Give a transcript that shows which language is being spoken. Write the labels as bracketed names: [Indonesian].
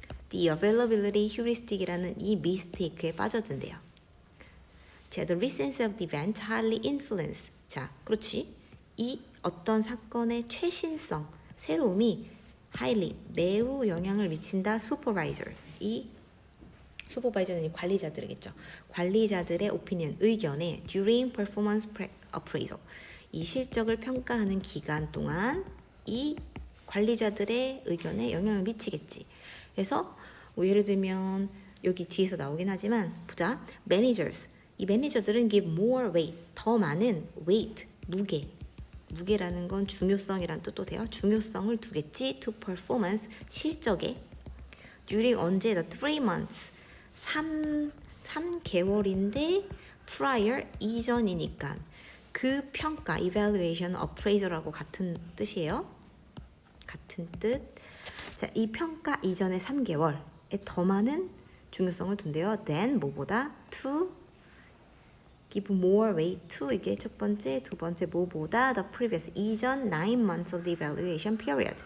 [Korean] The availability heuristic이라는 이 mistake에 빠져든대요. [English] 자, the recency of the event highly influence. [Korean] 자, 그렇지. 이 어떤 사건의 최신성, 새로움이 [English] highly, [Korean] 매우 영향을 미친다. [English] supervisors. [Korean] 이 슈퍼바이저는 관리자들이겠죠. 관리자들의 [English] opinion, [Korean] 의견에 [English] during performance appraisal. [Korean] 이 실적을 평가하는 기간 동안 이 관리자들의 의견에 영향을 미치겠지. 그래서 뭐 예를 들면 여기 뒤에서 나오긴 하지만 보자. [English] managers. [Korean] 이 매니저들은 [English] give more weight. [Korean] 더 많은 weight, 무게라는 건 중요성이란 뜻도 돼요. 중요성을 두겠지. [English] to performance, [Korean] 실적에. [English] during [Korean] 언제? [English] the 3 months. [Korean] 3개월인데 prior, 이전이니까 그 평가, evaluation, appraisal하고 같은 뜻이에요. 같은 뜻. 자, 이 평가 이전의 3개월에 더 많은 중요성을 둔대요. [English] than [Korean] 뭐보다 [English] to give more weight to [Korean] 이게 첫 번째, 두 번째 뭐보다 [English] the previous [Korean] 이전 [English] 9 months of the evaluation period.